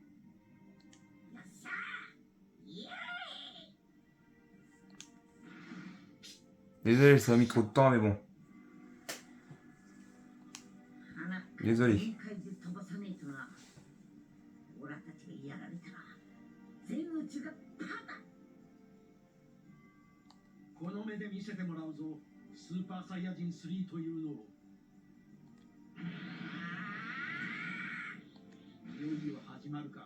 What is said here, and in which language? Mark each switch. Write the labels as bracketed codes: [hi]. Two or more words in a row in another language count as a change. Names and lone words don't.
[fr] Désolé, ça a mis trop de temps, mais bon. Désolé. [ja] この目で見せてもらうぞ、スーパーサイヤ人3というのを。いよいよ始まるか。